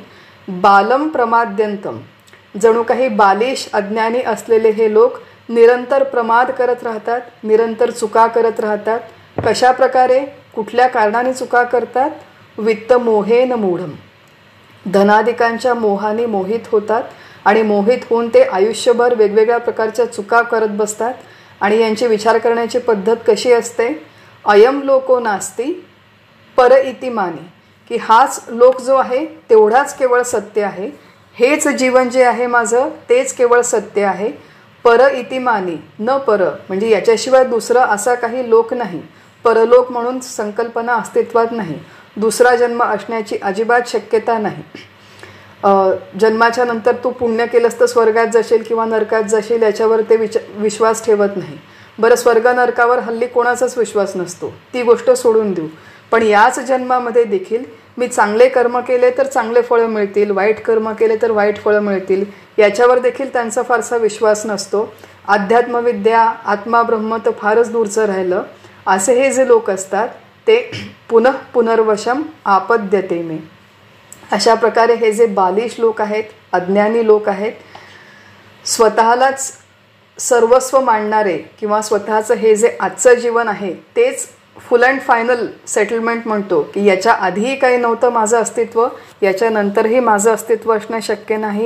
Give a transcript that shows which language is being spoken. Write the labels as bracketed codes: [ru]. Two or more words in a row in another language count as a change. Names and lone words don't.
[sa] बालम प्रमाद्यंतम, [mr] जणू काही बालिश अज्ञानी असलेले हे लोक निरंतर प्रमाद करत राहतात, निरंतर चुका करत राहतात. कशा प्रकारे, कुठल्या कारणाने चुका करतात? [sa] वित्तमोहेन मूढम, [mr] धनादिकांच्या मोहाने मोहित होतात आणि मोहित होऊन ते आयुष्यभर वेगवेगळ्या प्रकारच्या चुका करत बसतात. आणि यांची विचार करण्याची पद्धत कशी असते? [sa] अयम लोको नास्ती पर इति मानी, [mr] की हाच लोक जो आहे तेवढाच केवळ सत्य आहे, हेच जीवन जे आहे माझं तेच केवळ सत्य आहे. [sa] पर इति मानी, [mr] न पर म्हणजे याच्याशिवाय दुसरं असा काही लोक नाही. परलोक म्हणून संकल्पना अस्तित्वात नाही. दुसरा जन्म असण्याची अजिबात शक्यता नाही. जन्माच्या नंतर तू पुण्य केलंस तर स्वर्गात जाशील किंवा नरकात जाशील याच्यावर ते विश्वास ठेवत नाही. बरं, स्वर्ग नरकावर हल्ली कोणाचाच विश्वास नसतो, ती गोष्ट सोडून देऊ. पण याच जन्मामध्ये देखील मी चांगले कर्म केले तर चांगले फळं मिळतील, वाईट कर्म केले तर वाईट फळं मिळतील याच्यावर देखील त्यांचा फारसा विश्वास नसतो. अध्यात्मविद्या, आत्मा ब्रह्म तर फारच दूरचं राहिलं. असे हे जे लोक असतात ते [sa] पुनः पुनर्वशम आपद्यते मे. [mr] अशा प्रकारे हे जे बालिश लोक आहेत, अज्ञानी लोक आहेत, स्वतःलाच सर्वस्व मानणारे किंवा स्वतःचं हे जे आजचं जीवन आहे तेच [en] full and final settlement [mr] म्हणतो, की याच्या आधीही काही नव्हतं माझं अस्तित्व, याच्यानंतरही माझं अस्तित्व असणं शक्य नाही.